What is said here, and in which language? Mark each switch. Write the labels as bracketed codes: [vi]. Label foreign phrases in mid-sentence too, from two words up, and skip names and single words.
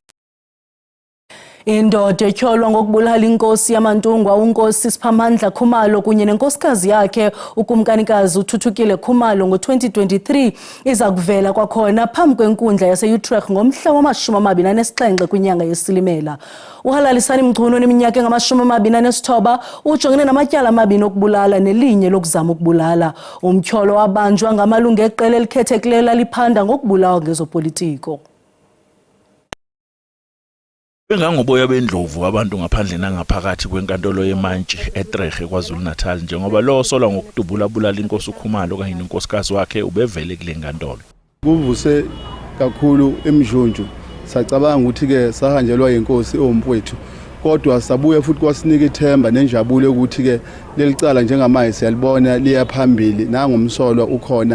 [xh] Indoda etyholwa ngokubulala inkosi yamantungwa uNkosi Siphamandla Khumalo kunye nenkosikazi yakhe ukumkanikazi uThuthukile Khumalo ngo-2023 iza kuvela kwakhona phambi kwenkundla yase-Utrecht ngomhla wama-27 kwinyanga yeSilimela. Uhalalisani Mchunu oneminyaka engama-29 ujongene namatyala amabini okubulala nelinye lokuzama ukubulala. Umtyholo wabanjwa ngamalungu eqela elikhethekileyo laliphanda ngokubulawa ngezopolitiko. [zu] Bengangoboya bendlovu abantu ngaphandle nangaphakathi kwenkantolo yeMantshi eTreghe KwaZulu-Natal njengoba lo osolwa ngokudubula-bulala inkosi uKhumalo kanye nenkosikazi wakhe ubevele kule nkantolo. Kuvuse kakhulu emjunju sacabanga ukuthi ke sahanjelwa inkosi ompwethu kodwa sabuye futhi kwasinika ithemba nenjabulo ukuthi ke lelicala njengamanje siyalibona liya phambili nangomsolwa ukhona.